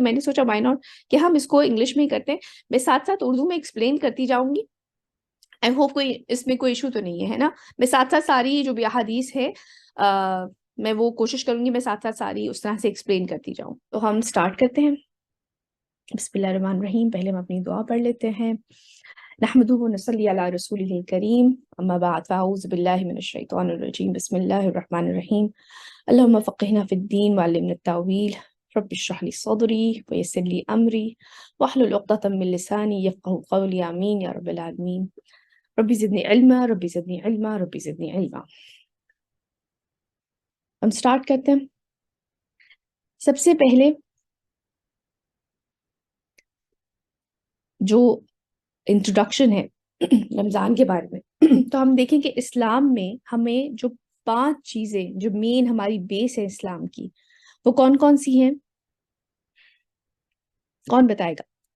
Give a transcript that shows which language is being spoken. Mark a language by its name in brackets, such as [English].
[Urdu] تو میں نے سوچا [English] why not [Urdu] کہ ہم اس کو انگلش میں ہی کرتے ہیں. میں ساتھ ساتھ اردو میں ایکسپلین کرتی جاؤں گی. [English] I hope [Urdu] اس میں کوئی ایشو تو نہیں ہے نا. میں ساتھ ساتھ ساری جو بھی احادیث ہے میں وہ کوشش کروں گی میں ساتھ ساتھ ساری اس طرح سے ایکسپلین کرتی جاؤں. تو ہم سٹارٹ کرتے ہیں. بسم اللہ الرحمن الرحیم. پہلے ہم اپنی دعا پڑھ لیتے ہیں. [Arabic] نحمده ونصلي على رسوله الكريم اما بعد فاعوذ بالله من الشيطان الرجيم. بسم الله الرحمن الرحيم. اللهم فقهنا في الدين وعلمنا التاويل. رب اشرح لي صدري ويسر لي امري واحلل عقدة من لساني يفقهوا قولي. امين يا رب العالمين. ربي زدني علما ربي زدني علما ربي زدني علما. [Urdu] ہم سٹارٹ کرتے ہیں. سب سے پہلے جو انٹروڈکشن ہے رمضان کے بارے میں، تو ہم دیکھیں کہ اسلام میں ہمیں جو 5 چیزیں جو مین ہماری بیس ہے اسلام کی، وہ کون کون سی ہیں؟ کون بتائے گا؟